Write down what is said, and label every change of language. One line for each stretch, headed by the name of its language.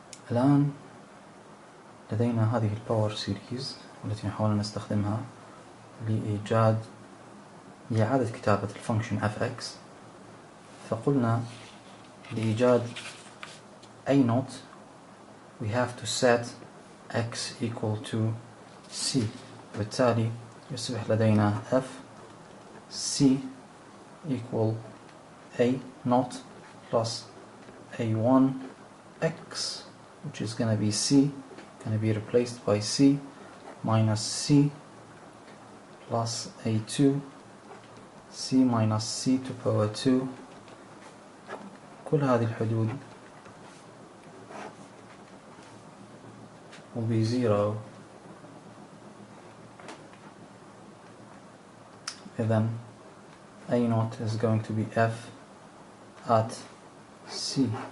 Arabic: الآن لدينا هذه الباور سيريز والتي نحاول أن نستخدمها لإعادة كتابة الفانكشن fx. فقلنا لإيجاد
English: a0 we have to set x equal to c،
Arabic: وبالتالي يصبح لدينا
English: f c equal a0 plus a1 x, which is going to be c, going to be replaced by c minus c plus a2 c minus c to power 2.
Arabic: كل هذه الحدود
English: will be 0. Then a0 is going to be f at c.